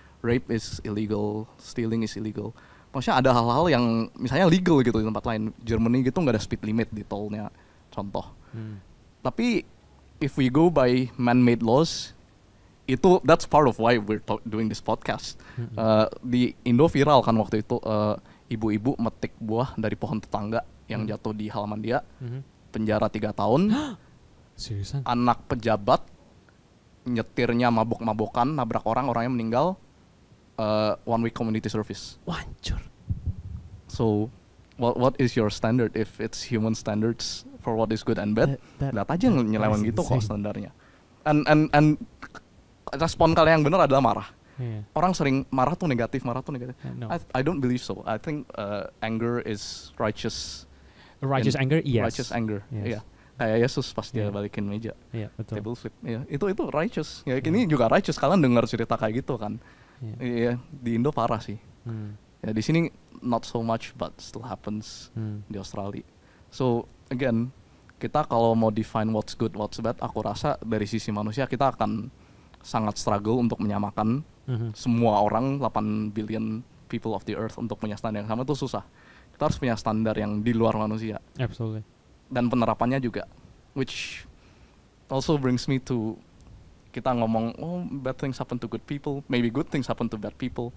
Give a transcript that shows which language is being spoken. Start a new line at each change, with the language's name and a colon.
English: Rape is illegal, stealing is illegal.
Indonesian: Maksudnya ada hal-hal yang misalnya legal gitu di tempat lain. Germany gitu nggak ada speed limit di tolnya, contoh.
English: Tapi if we go by man-made laws, that's part of why we're doing this podcast.
Indonesian: Di Indo viral kan waktu itu ibu-ibu metik buah dari pohon tetangga yang jatuh di halaman dia, penjara 3 tahun. Seriusan? Anak pejabat nyetirnya mabok-mabokan, nabrak orangnya meninggal,
English: 1 week community service.
Indonesian: Wancur. So,
English: what is your standard if it's human standards for what is good and bad?
Indonesian: Lihat aja nyeleweng gitu kok standarnya. And respon kalian yang benar adalah marah.
English: Yeah.
Indonesian: Orang sering marah tuh negatif.
English: No. I don't believe so. I think anger is righteous. Righteous in- anger, yes. Righteous anger. Yes.
Indonesian: Iya. Kayak Yesus pas dia Iya. balikin meja. Iya, betul.
English: Table flip.
Indonesian: Iya, itu righteous. Ya, ini juga righteous. Kalian dengar cerita kayak gitu kan? Iya. Iya, di Indo parah sih. Hmm.
English: Ya di sini not so much but still happens Hmm.
Indonesian: di Australia. So again, kita kalau mau define
English: what's good, what's bad,
Indonesian: aku rasa dari sisi manusia kita akan sangat struggle untuk menyamakan Mhm. semua orang
English: 8 billion people of the earth
Indonesian: untuk punya standar yang sama itu susah. Kita harus punya standar yang di luar manusia
English: Absolutely.
Indonesian: dan penerapannya juga,
English: which also brings me to
Indonesian: kita ngomong
English: bad things happen to good people, maybe good things happen to bad people.